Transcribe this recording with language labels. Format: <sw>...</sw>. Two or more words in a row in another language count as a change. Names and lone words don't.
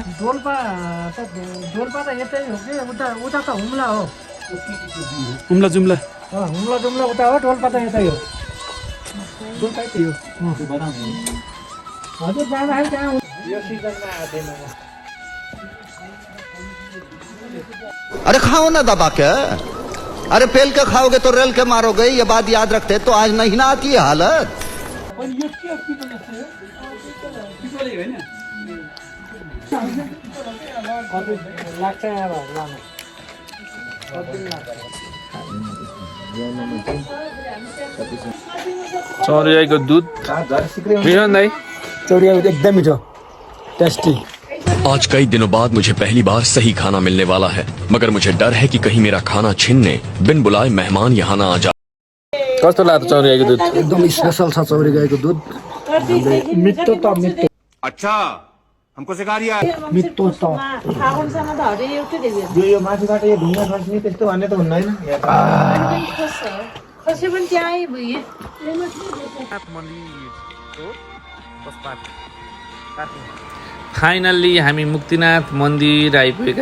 <ne>डोल्पा त यतै हो कि उता त हुम्ला हो हुम्ला जुम्ला हुम्ला जुम्ला उता हो डोल्पा त यतै हो डोल्पा यतै हो हजुर जाँदाखेरि त्यहाँ यो सिजनमा आएको थिएन म</ne> <hi>अरे खाओ ना दबा के अरे पेल के खाओगे तो रेल के मारोगे ये बात याद रखते तो आज नहीं ना आती है हालत</hi> <ne>अनि यो के पिपल जस्तो हो पिपलै होइन लाग्छ अब लानु चौरी गाईको दुध मिठो नि दाइ चौरियाको एकदम मिठो टेस्टी</ne> <hi>आज कई दिनों बाद मुझे पहली बार सही खाना मिलने वाला है मगर मुझे डर है कि कहीं मेरा खाना छीनने बिन बुलाए मेहमान यहाँ ना आ जाए</hi> <ne>कस्तो लाग्छ चौरी गाईको दुध एकदम स्पेशल छ चौरी गाईको दुध मिठो त मिठो</ne> <hi>अच्छा हमको सिखा रिया</hi> <ne>मिठो त फागुनसम्म त हरियो एउटै देख्यो यो माथिबाट यो ढुङ्गा खस्ने त्यस्तो भन्ने त हुँदैन खसी पनि त्यहीँ भयो फाइनल्ली हामी मुक्तिनाथ मन्दिर आइपुगेका</ne>